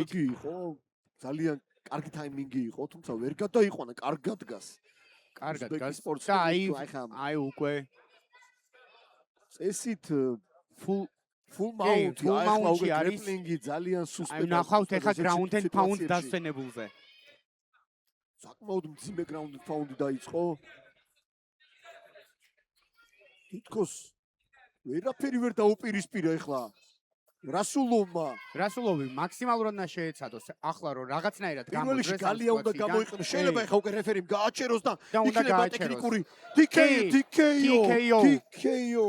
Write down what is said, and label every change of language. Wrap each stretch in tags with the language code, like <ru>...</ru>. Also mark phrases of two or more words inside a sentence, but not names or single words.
<ka>კარგი იყო, ძალიან კარგი ტაიმინგი იყო, თუმცა ვერ გადაიყვანა, კარგად დგას. კარგად დგას. და აი უკვე წესით</ka> <en>full mount,</en> <ka>ახლა უკვე გრეპლინგი ძალიან სუსტია. აი ნახავთ ახლა</ka> <en>ground and pound</en> <ka>დასვენებულზე. საკმაოდ მძიმე</ka> <en>ground and pound</en> <ka>დაიწყო. თითქოს ვერაფერი ვერ დაუპირისპირა ახლა. რასულოვი მაქსიმალურად უნდა შეეცადოს. ახლა რომ რაღაცნაირად გამოძრეს. პირველში გალია უნდა გამოიყენოს. შეიძლება ახლა უკვე რეფერიმ გააჩეროს და იქნება ტექნიკური TKO.</ka>